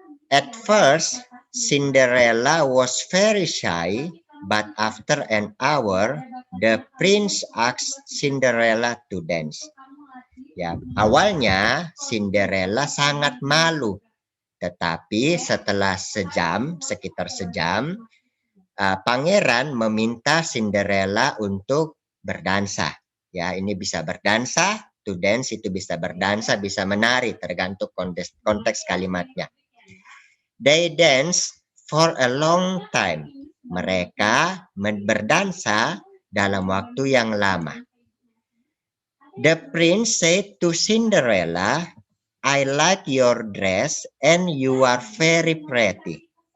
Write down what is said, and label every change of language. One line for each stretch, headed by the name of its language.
English: At first, Cinderella was very shy, but after an hour, the prince asked Cinderella to dance.
Indonesian: Ya, awalnya Cinderella sangat malu, tetapi setelah sekitar sejam, pangeran meminta Cinderella untuk berdansa. Ya, ini bisa berdansa, to dance itu bisa berdansa, bisa menari, tergantung konteks kalimatnya.
English: They dance for a long time. Mereka berdansa dalam waktu yang lama. The prince said to Cinderella, I like your dress and you are very pretty.